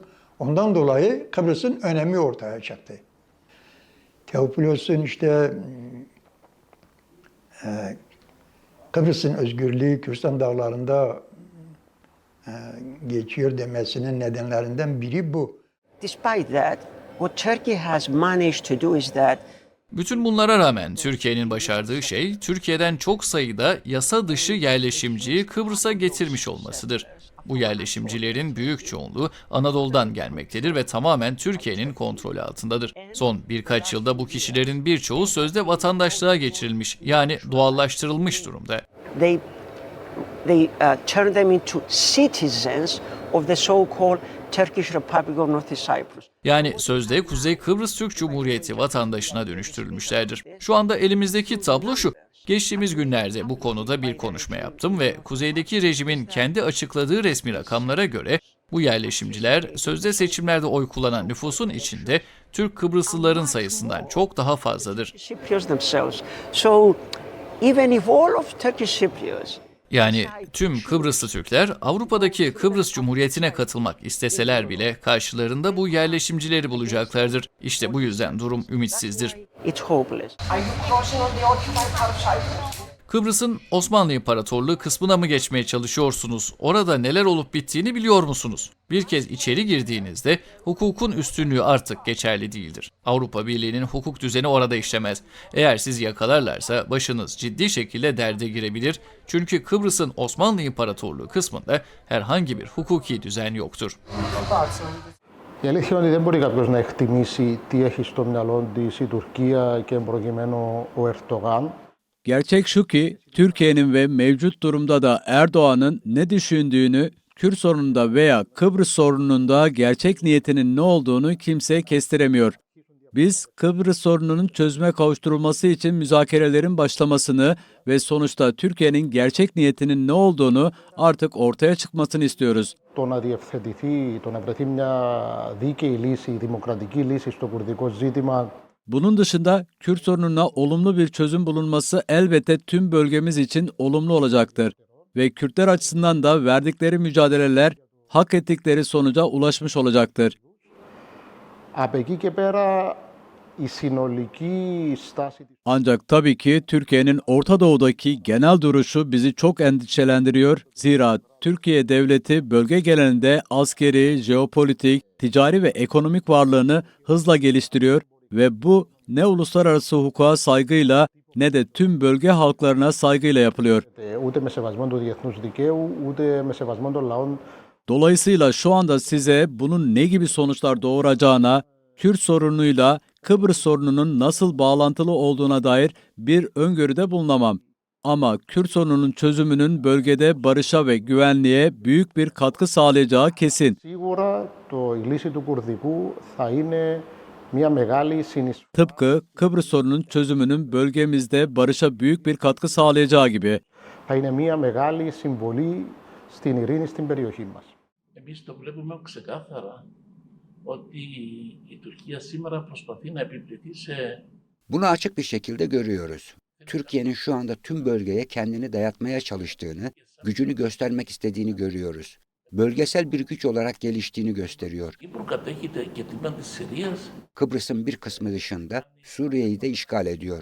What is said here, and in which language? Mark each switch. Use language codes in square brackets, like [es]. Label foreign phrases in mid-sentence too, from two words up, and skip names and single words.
[tr] Ondan dolayı Kıbrıs'ın önemi ortaya çıktı. Teofilos'un işte Kıbrıs'ın özgürlüğü Kürdistan dağlarında geçiyor demesinin nedenlerinden biri bu. [en] Despite that, what Turkey has managed to do is that [tr] Bütün bunlara rağmen Türkiye'nin başardığı şey, Türkiye'den çok sayıda yasa dışı yerleşimciyi Kıbrıs'a getirmiş olmasıdır. Bu yerleşimcilerin büyük çoğunluğu Anadolu'dan gelmektedir ve tamamen Türkiye'nin kontrolü altındadır. Son birkaç yılda bu kişilerin birçoğu sözde vatandaşlığa geçirilmiş, yani doğallaştırılmış durumda. [en] They turn them into citizens of the so-called Turkish Republic of North Cyprus. [tr] Yani sözde Kuzey Kıbrıs Türk Cumhuriyeti vatandaşına dönüştürülmüşlerdir. Şu anda elimizdeki tablo şu. Geçtiğimiz günlerde bu konuda bir konuşma yaptım ve kuzeydeki rejimin kendi açıkladığı resmi rakamlara göre bu yerleşimciler sözde seçimlerde oy kullanan nüfusun içinde Türk Kıbrıslıların sayısından çok daha fazladır. [en] So even if all of Turkish Cypriots [tr] Yani tüm Kıbrıslı Türkler Avrupa'daki Kıbrıs Cumhuriyeti'ne katılmak isteseler bile karşılarında bu yerleşimcileri bulacaklardır. İşte bu yüzden durum ümitsizdir. Kıbrıs'ın Osmanlı İmparatorluğu kısmına mı geçmeye çalışıyorsunuz? Orada neler olup bittiğini biliyor musunuz? Bir kez içeri girdiğinizde hukukun üstünlüğü artık geçerli değildir. Avrupa Birliği'nin hukuk düzeni orada işlemez. Eğer sizi yakalarlarsa başınız ciddi şekilde derde girebilir. Çünkü Kıbrıs'ın Osmanlı İmparatorluğu kısmında herhangi bir hukuki düzen yoktur. [el] Η αλήθεια είναι ότι δεν μπορεί κάποιος να εκτιμήσει τι έχει στο μυαλό της η Τουρκία και προκειμένου ο Ερντογάν. [tr] Gerçek şu ki Türkiye'nin ve mevcut durumda da Erdoğan'ın ne düşündüğünü, Kürt sorununda veya Kıbrıs sorununda gerçek niyetinin ne olduğunu kimse kestiremiyor. Biz Kıbrıs sorununun çözüme kavuşturulması için müzakerelerin başlamasını ve sonuçta Türkiye'nin gerçek niyetinin ne olduğunu artık ortaya çıkmasını istiyoruz. [el] Το να διευθετηθεί, το να βρεθεί μια δίκαιη λύση, δημοκρατική λύση στο κουρδικό ζήτημα. [tr] Bunun dışında Kürt sorununa olumlu bir çözüm bulunması elbette tüm bölgemiz için olumlu olacaktır. Ve Kürtler açısından da verdikleri mücadeleler hak ettikleri sonuca ulaşmış olacaktır. [el] Από εκεί και πέρα η συνολική στάση. [tr] Ancak tabii ki Türkiye'nin Orta Doğu'daki genel duruşu bizi çok endişelendiriyor. Zira Türkiye devleti bölge genelinde askeri, jeopolitik, ticari ve ekonomik varlığını hızla geliştiriyor ve bu ne uluslararası hukuka saygıyla ne de tüm bölge halklarına saygıyla yapılıyor. [el] Ούτε με σεβασμό του διεθνούς δικαίου, ούτε με σεβασμό των λαών. [tr] Dolayısıyla şu anda size bunun ne gibi sonuçlar doğuracağına, Kürt sorunuyla Kıbrıs sorununun nasıl bağlantılı olduğuna dair bir öngörüde bulunamam. Ama Kürt sorununun çözümünün bölgede barışa ve güvenliğe büyük bir katkı sağlayacağı kesin. [el] Σίγουρα η λύση του Κουρδικού θα είναι μια μεγάλη συνεισφορά. [tr] Tıpkı Kıbrıs sorunun çözümünün bölgemizde barışa büyük bir katkı sağlayacağı gibi. [el] Θα είναι μια μεγάλη συμβολή στην ειρήνη στην περιοχή μας. Εμείς το βλέπουμε ξεκάθαρα ότι η Τουρκία σήμερα προσπαθεί να επιβληθεί σε. [tr] Bunu açık bir şekilde görüyoruz. Türkiye'nin şu anda tüm bölgeye kendini dayatmaya çalıştığını, gücünü göstermek istediğini görüyoruz. Bölgesel bir güç olarak geliştiğini gösteriyor. Kıbrıs'ın bir kısmı dışında Suriye'yi de işgal ediyor.